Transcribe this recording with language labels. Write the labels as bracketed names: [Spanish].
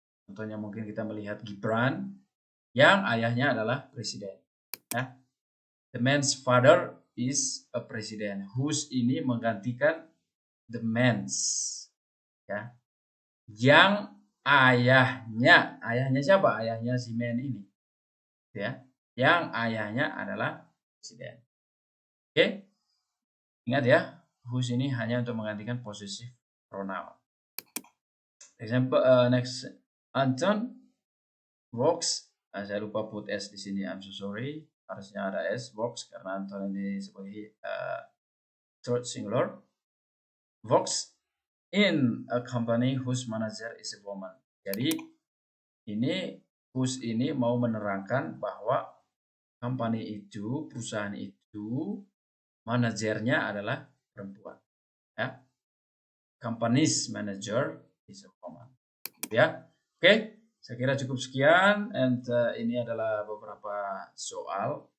[Indonesian] Contohnya mungkin kita melihat Gibran yang ayahnya adalah presiden. Ya. [English] The man's father is a president. [Indonesian] Whose ini menggantikan the man's. Ya. Yang ayahnya siapa? Ayahnya si man ini. Ya. Yang ayahnya adalah presiden. Oke. Okay? Ingat ya, whose ini hanya untuk menggantikan possessive pronoun. [English] Example next, Anton works. [Indonesian] Saya lupa put s di sini. [English] I'm so sorry. [Indonesian] Harusnya ada s, works, karena Anton ini sebagai third singular. [English] Works in a company whose manager is a woman. [Indonesian] Jadi ini whose ini mau menerangkan bahwa company itu, perusahaan itu, manajernya adalah perempuan. Ya. [English] Company's manager is a woman. [Indonesian] Ya. Oke, saya kira cukup sekian. And ini adalah beberapa soal.